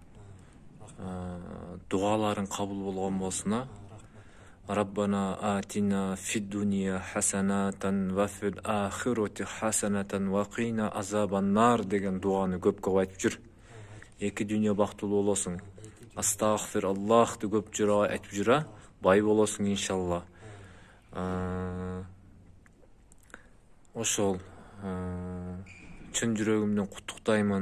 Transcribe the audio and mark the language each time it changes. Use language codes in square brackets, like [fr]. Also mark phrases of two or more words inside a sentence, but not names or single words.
[ky] Дуаларың кабыл болгон болсун. [ar] ربنا آتنا في الدنيا حسنة وفي الآخرة حسنة وقنا عذاب النار [ky] деген дуаны көп айтып жүр. Эки дүйнө бактылуу болосуң. Астагфир Аллахты көп жүрө айтып жүрө. Бай болосуң иншалла. Ошол чын жүрөгүмдөн куттуктаймын.